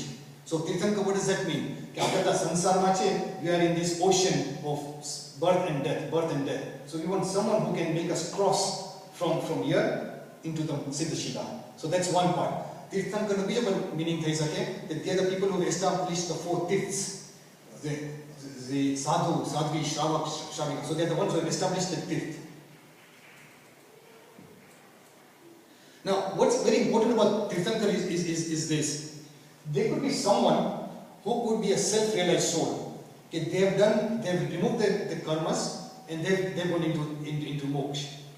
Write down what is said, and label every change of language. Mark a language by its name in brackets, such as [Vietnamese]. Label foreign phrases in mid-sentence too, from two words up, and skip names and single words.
[English] So Tirthankar, what does that mean? We are in this ocean of birth and death. So we want someone who can make us cross from here into the Siddhashila. So that's one part. Tirthankar meaning that they are the people who established the four tirths. [Sanskrit] The sadhu, sadhvi, shravak, shravika. [English] So they are the ones who have established the tirth. Now, what's very important about Tirthankar is this. There could be someone who could be a self-realized soul. Okay, they've removed the karmas and they've gone into moksha.